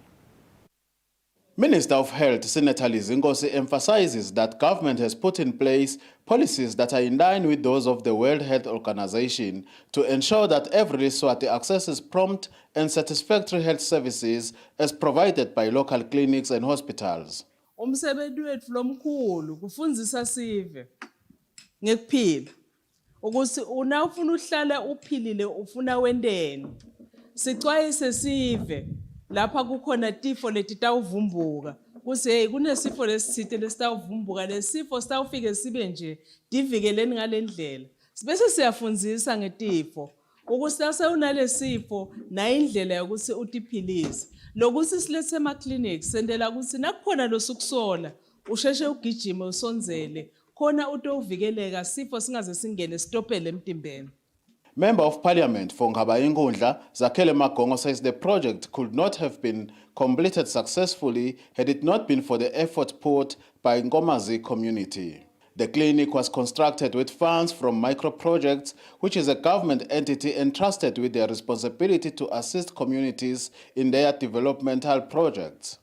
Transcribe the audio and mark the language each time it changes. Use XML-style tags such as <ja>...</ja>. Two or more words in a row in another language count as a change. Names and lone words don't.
<en>Minister of Health, Senator Ngozi, emphasizes that government has put in place policies that are in line with those of the World Health Organization to ensure that every Swati accesses prompt and satisfactory health services as provided by local clinics and hospitals.</en> <ss>Umsebenzi wethu lomkhulu kufundzisa sive ngekuphila ukuthi una ufuna uhlala uphilile ufuna wendeni sicwayise sive lapha kukhona tifo letitawuvumbuka kuze hey kunesifo lesithile lesitawuvumbuka lesifo sitawufike sibe nje divikeleni ngalendlela sibese siyafundzisa ngetifo ukuthi nase unalesifo na indlela yokuthi utiphilise lokuthi silethe ema clinic sendela ukuthi nakukhona losukusola usheshe ugijime usonzele khona utovikeleka sifo singaze singene stopele emtimbeni.</ss> <en>Member of Parliament for Ngabayingundla, Zakhele Magongo, says the project could not have been completed successfully had it not been for the effort put by Nkomazi community. The clinic was constructed with funds from Microprojects, which is a government entity entrusted with the responsibility to assist communities in their developmental projects.</en>